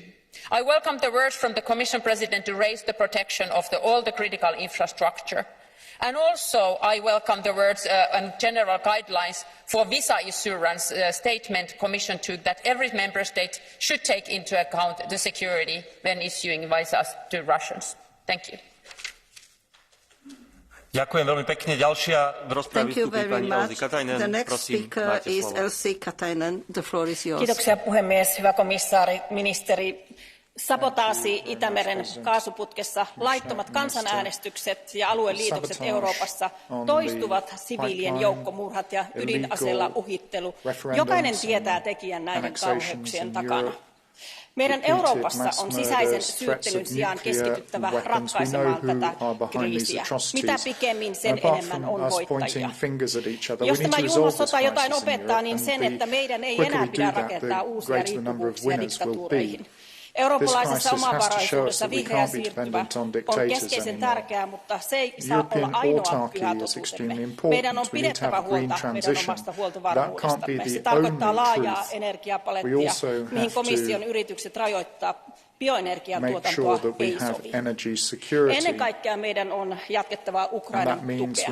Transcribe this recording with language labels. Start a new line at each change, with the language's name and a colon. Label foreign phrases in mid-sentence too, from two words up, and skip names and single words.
English: I welcome the words from the Commission President to raise the protection of all the critical infrastructure. And also I welcome the words and general guidelines for visa assurance statement Commission took that every member state should take into account the security when issuing visas to Russians. Thank you.
Slovak: Ďakujem veľmi pekne. Ďalšia v rozprave vystúpi pani Elsi Katainen.
English: The next speaker is Elsi Katainen. The floor is yours.
Finnish: Kiitoksia puhemies, hyvä komissaari, ministeri. Sabotaasi Itämeren kaasuputkessa, laittomat kansanäänestykset ja alueliitokset Euroopassa, toistuvat siviilien joukkomurhat ja ydinaseella uhittelu. Jokainen tietää tekijän näiden kauheuksien takana. Meidän Euroopassa on sisäisen syyttelyn sijaan keskityttävä ratkaisemaan tätä kriisiä. Mitä pikemmin, sen enemmän on voittajia. Jos tämä julma sota jotain opettaa, niin sen, että meidän ei enää pidä rakentaa uusia riippuvuuksia diktatuureihin. Eurooppalaisessa omavaraisuudessa vihreä siirtymä on keskeisen tärkeää, mutta se ei saa olla ainoa pyhä totuutemme. Meidän on pidettävä huolta meidän omasta huoltovarmuudestamme. Se tarkoittaa laajaa energiapalettia, mihin komission yritykset rajoittaa bioenergian tuotantoa ei sovi. Ennen kaikkea meidän on jatkettava Ukrainan tukea.